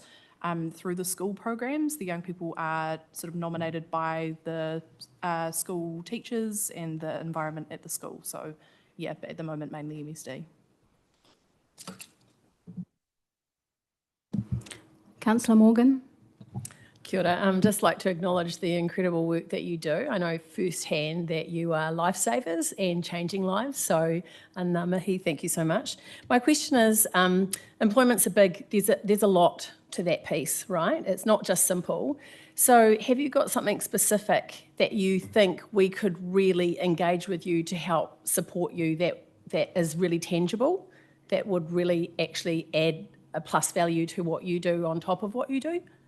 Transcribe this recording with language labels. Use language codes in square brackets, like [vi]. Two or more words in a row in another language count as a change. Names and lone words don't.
[en] Through the school programs, the young people are sort of nominated by the school teachers and the environment at the school. So yeah, but at the moment, mainly MSD. Councillor Morgan. [mi] Kia ora. [en] Just like to acknowledge the incredible work that you do. I know firsthand that you are lifesavers and changing lives. So, [mi] ana mihi, [en] thank you so much. My question is, employment's a big, there's a lot to that piece, right? It's not just simple. So have you got something specific that you think we could really engage with you to help support you that is really tangible, that would really actually add a plus value to what you do on top of what you do?